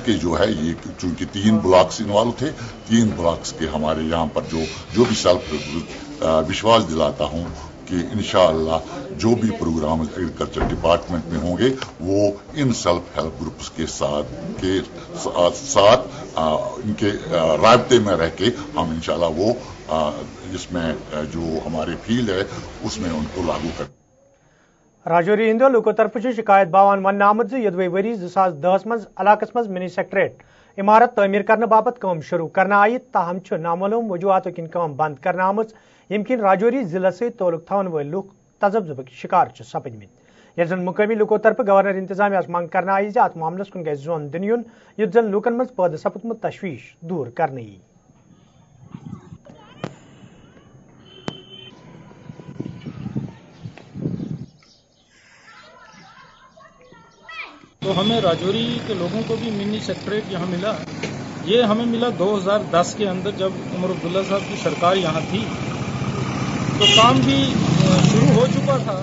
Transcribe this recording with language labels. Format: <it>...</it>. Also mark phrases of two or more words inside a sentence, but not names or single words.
<ur>کے جو ہے یہ چونکہ 3 بلاکس انوالو تھے، 3 بلاکس کے ہمارے یہاں پر جو بھی</ur> <en>self help group</en> <ur>وشواس دلاتا ہوں کہ انشاءاللہ جو بھی پروگرام</ur> <en>agriculture department</en> <ur>میں ہوں گے وہ ان</ur> <en>self help groups</en> <ur>کے ساتھ ان کے رابطے میں رہ کے ہم انشاءاللہ وہ جس میں جو ہمارے فیلڈ ہے اس میں ان کو لاگو کر.</ur> <ks>راجوری ہندو لوکو طرف شکایت باوان ون آمت یدوی وری 2010 مز علاقس مز</ks> <en>mini secretariat</en> <ks>عمارت تعمیر کرنے باپت کام شروع کرنا آئی، تاہم نامعلوم وجوہاتوں کن کام بند کرنا آمت یم کن راجوری ضلع سے تعلق تھون ول لوک تذبذبک شکار سپدمت. یل زن مقامی لوکو طرف گورنر انتظامیہ منگ کرنا آئی ات معاملس کن گھس زون دن یون یت زن لوکن مز پید سپدمت تشویش دور کرنے یی.</ks> <ur>تو ہمیں راجوری کے لوگوں کو بھی</ur> <en>mini secretariat</en> <ur>یہاں ملا. یہ ہمیں ملا 2010 کے اندر جب عمر عبداللہ صاحب کی سرکار یہاں تھی، تو کام بھی شروع ہو چکا تھا.</ur>